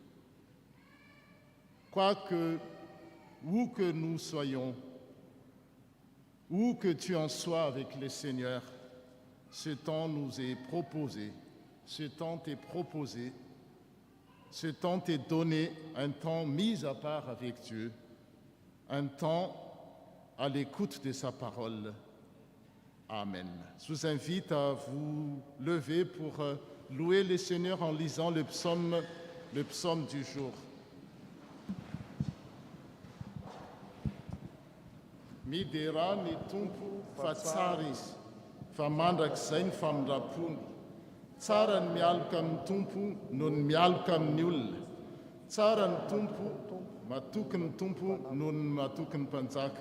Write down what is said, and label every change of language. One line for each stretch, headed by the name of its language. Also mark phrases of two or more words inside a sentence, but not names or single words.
French: Quoique, où que nous soyons, où que tu en sois avec le Seigneur, ce temps nous est proposé, ce temps t'est proposé, ce temps t'est donné, un temps mis à part avec Dieu, un temps à l'écoute de sa parole. Amen. Je vous invite à vous lever pour louer le Seigneur en lisant le psaume du jour.
Malagasy: Midera ny tompo fa tsara izy, fa mandrakizay ny famindrapony. Tsara ny mialoka amin'ny tompo noho ny mialoka amin'ny olona. Tsara ny tompo, matoky ny tompo noho ny matoky ny mpanjaka.